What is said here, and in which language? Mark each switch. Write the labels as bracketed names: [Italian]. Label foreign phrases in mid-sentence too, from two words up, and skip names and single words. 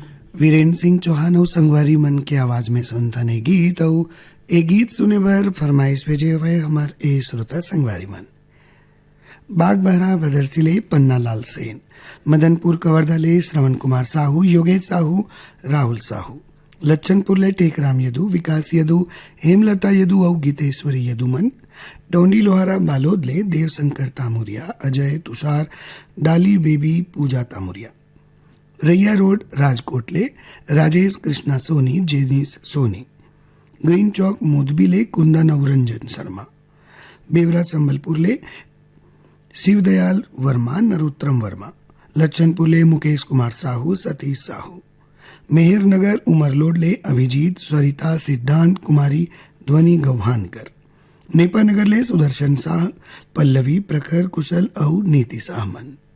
[Chhattisgarhi] वीरेंद्र सिंह चौहान और संगवारी मन के आवाज में सुनता ने गीत और ए गीत सुने बर फरमाइश भेजे हुए हमार ए श्रोता संगवारी मन बाग बहरा बदरसिले पन्ना लाल सेन, मदनपुर कवर्धाले श्रवण कुमार साहू, योगेश साहू, राहुल साहू, लच्छनपुर ले टेकराम यदु, विकास यदु, हेमलता यदु और गीतेश्वरी यदुमन, डोंडी लोहारा बालोद ले देवशंकर तामुरिया, अजय तुषार, डाली बेबी पूजा तामुरिया, रैया रोड राजकोट ले राजेश कृष्णा सोनी, जेनिस सोनी, ग्रीन चौक मोदबी ले कुंदन और रंजन शर्मा, बेवरा संबलपुर ले शिवदयाल वर्मा, नरोत्तम वर्मा, लच्छनपुर ले मुकेश कुमार साहू, सतीश साहू, मेहर नगर उमरलोड ले अभिजीत, स्वरिता, सिद्धांत कुमारी, ध्वनि गौहानकर, नेपा नगर ले सुदर्शन शाह, पल्लवी, प्रखर, कुशल और नीति साहमन।